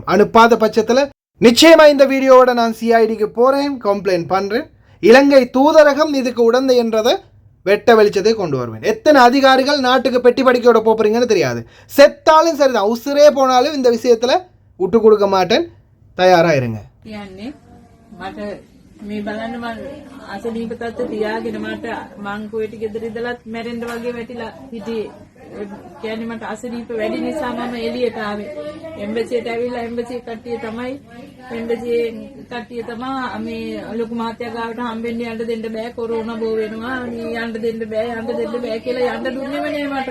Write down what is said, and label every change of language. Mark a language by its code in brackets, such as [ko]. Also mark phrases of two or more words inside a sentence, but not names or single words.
[ta] அனுப்பாத பட்சத்தில் நிச்சயமாக இந்த வீடியோவோட நான் சிஐடிக்கு போகிறேன், கம்ப்ளைண்ட் பண்ணுறேன். இலங்கை தூதரகம் இதுக்கு உடந்தை என்றதை வெட்ட வெளிச்சத்தை கொண்டு வருவேன். எத்தனை அதிகாரிகள் நாட்டுக்கு பெட்டி படிக்கையோட போகிறீங்கன்னு தெரியாது. செத்தாலும் சரிதான், உசுரே போனாலும் இந்த விஷயத்தில் விட்டு கொடுக்க மாட்டேன். தயாராக இருங்க. [si] මේ බලන්න මම අසනීප තත්ත්ව තියාගෙන මට මං කුවේට ගෙදර ඉඳලත් මැරෙන්න වගේ වැටිලා හිටියේ. කියන්නේ මට අසනීප වැඩි නිසා මම එළියට ආවේ. එම්බසියට ඇවිල්ලා එම්බසි කට්ටිය තමයි මේ ලොකු මහත්තයා ගාවට හම්බෙන්න යන්න දෙන්න බෑ, කොරෝනා බෝ වෙනවා, මේ යන්න දෙන්න බෑ කියලා යන්න දුන්නේම නෑ මට.